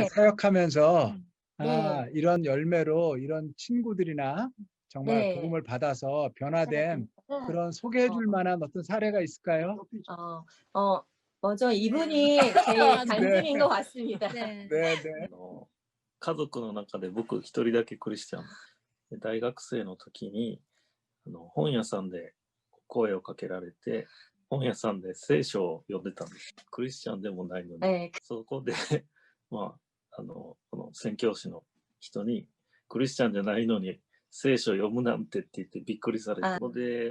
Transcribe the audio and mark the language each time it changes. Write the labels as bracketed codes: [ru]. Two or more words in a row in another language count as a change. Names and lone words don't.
[ko] 그렇게 사역하면서 네. 이런 열매로 이런 친구들이나 정말 네. 복음을 받아서 변화된 그런 소개해 줄 만한 어떤 사례가 있을까요? 먼저 이분이 제일 맞아요. 강심인 것 같습니다. 네. 네, 네. [ja] 家族の中で僕一人だけクリスチャンで大学生の時に本屋さんで声をかけられて本屋さんで聖書を読んでたんです。クリスチャンでもないのに、 [ko] 네. [ja] そこでこの宣教師の人にクリスチャンじゃないのに聖書を読むなんてって言ってびっくりされて、そこで、